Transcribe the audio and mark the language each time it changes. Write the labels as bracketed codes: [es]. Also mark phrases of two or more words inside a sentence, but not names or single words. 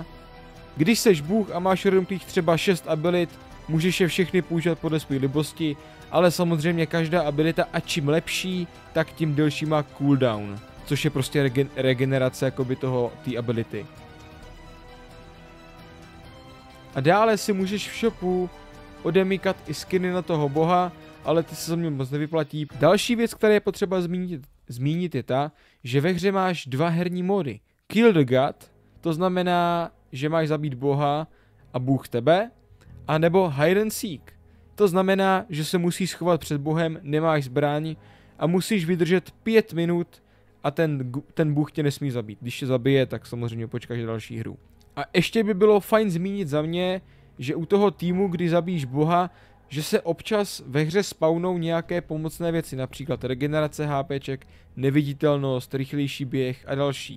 [cs] Když seš bůh a máš rozumných třeba 6 abilit, můžeš je všechny používat podle své libosti, ale samozřejmě každá abilita a čím lepší, tak tím delší má cooldown, což je prostě regenerace jakoby toho té ability. A dále si můžeš v shopu odemykat i skiny na toho boha, ale ty se za mě moc nevyplatí. Další věc, která je potřeba zmínit je ta, že ve hře máš 2 herní módy. [en] Kill the God, [cs] to znamená, že máš zabít boha a bůh tebe, a nebo [en] hide and seek. [cs] To znamená, že se musíš schovat před bohem, nemáš zbraň a musíš vydržet 5 minut a ten bůh tě nesmí zabít. Když tě zabije, tak samozřejmě počkáš další hru. A ještě by bylo fajn zmínit za mě, že u toho týmu, kdy zabíjíš boha, že se občas ve hře spawnou nějaké pomocné věci, například regenerace HPček, neviditelnost, rychlejší běh a další.